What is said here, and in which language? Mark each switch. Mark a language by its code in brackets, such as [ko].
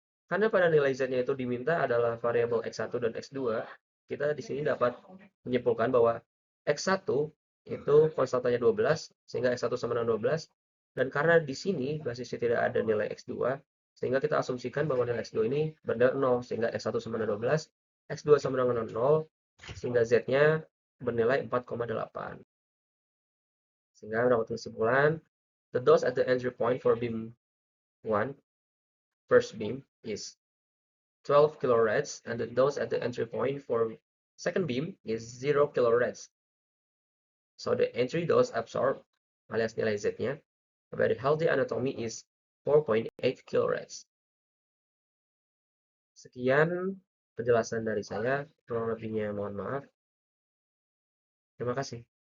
[id] Karena pada nilai Z-nya itu diminta adalah variabel X1 dan X2, kita di sini dapat menyimpulkan bahwa X1 itu konstantanya 12, sehingga X1 sama dengan 12. Dan karena di sini basisnya tidak ada nilai X2, sehingga kita asumsikan bahwa nilai X2 ini bernilai 0, sehingga X1 sama dengan 12, X2 sama dengan 0, sehingga Z-nya bernilai 4,8. Sehingga dapat kesimpulan, [en] the dose at the entry point for beam 1, first beam, is 12 kiloreds, and the dose at the entry point for second beam is 0 kiloreds. So the entry dose absorbed, [id] alias nilai Z-nya, [en] by the healthy anatomy is 4.8 kiloreds. [id] Sekian penjelasan dari saya, kurang lebihnya mohon maaf. Terima kasih.